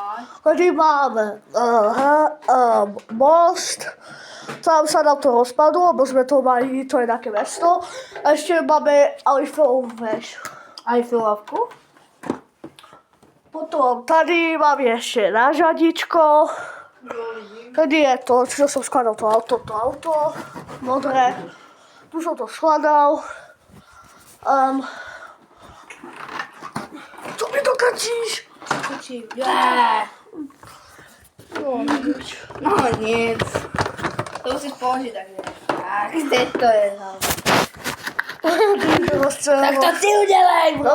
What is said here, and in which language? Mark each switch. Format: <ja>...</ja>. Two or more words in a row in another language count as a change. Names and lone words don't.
<cs>Tady máme most, tam se nám to rozpadlo, bo jsme to mali, to je také město. A ještě máme Eiffelovu věž. Eiffelovku? Potom tady mám ještě nářadičko. Tady je to,</cs> <sk>čo som skladal to auto, modré. Tu som to skladal.</sk> <cs>Co mi to kačíš? No nic. To musíš položit takhle. Tak, teď to je Tak to ty udělej, bro.</cs>